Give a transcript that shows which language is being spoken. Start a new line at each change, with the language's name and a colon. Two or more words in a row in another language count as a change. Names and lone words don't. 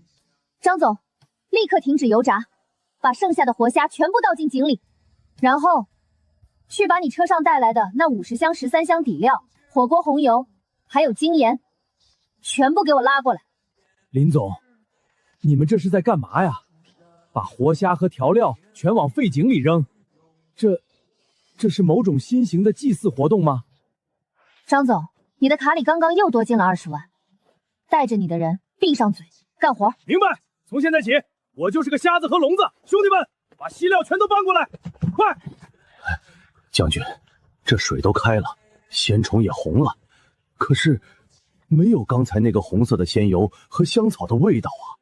Chinese: 張總，立刻停止油炸，把剩下的活蝦全部倒進井裡，然後去把你车上带来的那50箱13香底料、火鍋紅油还有精盐全部給我拉過來。林總，你們這是在幹嘛呀？把活蝦和調料全往廢井裡扔，這是某種新型的祭祀活動嗎？張總，你的卡裡剛剛又多進了20萬，帶着你的人閉上嘴幹活。明白，從現在起我就是個蝦子和籠子，兄弟們把稀料全都搬過來，快！將軍，這水都開了，鲜蟲也紅了，可是沒有剛才那個紅色的鮮油和香草的味道啊。